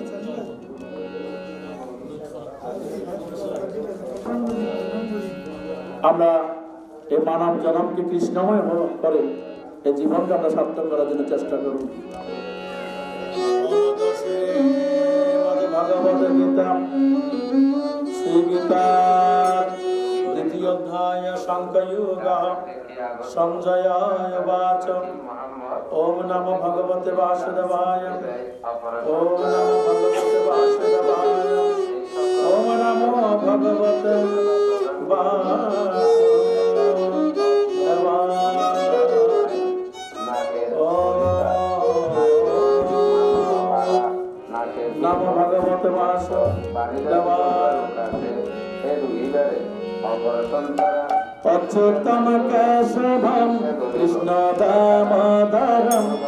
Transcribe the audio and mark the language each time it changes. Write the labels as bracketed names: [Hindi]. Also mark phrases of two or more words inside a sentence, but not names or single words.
[Bangla] আমরা এই মানব জনমকে কৃষ্ণময় করে এই জীবনকে আমরা সার্থক করার জন্য চেষ্টা করব। ভগবত গীতা শ্রী গীতার দ্বিতীয় অধ্যায় সাংখ্যযোগ [Sanskrit] সঞ্জয় বাচ ওম নমো ভগবতে বাসুদেবায় ওম নমো ভগবতে বাসুদেবায় ওম নমো ভগবতে नमो भगवते वासुदेवाय अच्युतम केशवम कृष्ण दामोदरम